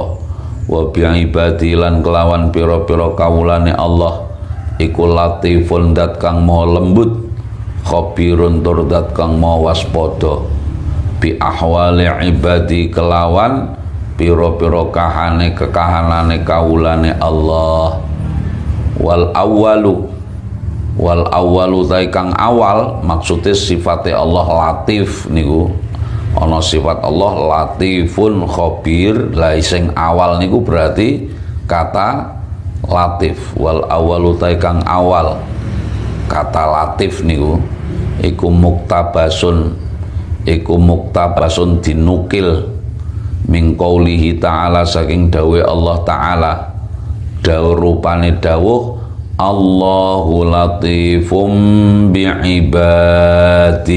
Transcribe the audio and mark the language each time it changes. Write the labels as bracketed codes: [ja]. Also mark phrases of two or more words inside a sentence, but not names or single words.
[ar] Wa bi ibadi [jv] lan kelawan pira-pira kawulane Allah iku latifun dat kang maha lembut, khabirun tur dat kang maha waspada [ar] bi ahwali ibadi [jv] kelawan pira-pira kekahanane kawulane Allah. [ar] Wal awwalu [jv] ta kang awal maksude sifate Allah latif niku. Ana sifat Allah [ar] latifun khabir, [jv] la sing awal niku berarti kata latif. [ar] Wal awwalu [jv] ta kang awal kata latif niku iku muktabasun dinukil [ar] min qaulihi ta'ala [jv] saking dawuh Allah Ta'ala. Dawuh rupane dawuh [ar] Allahu latifum bi'ibadih.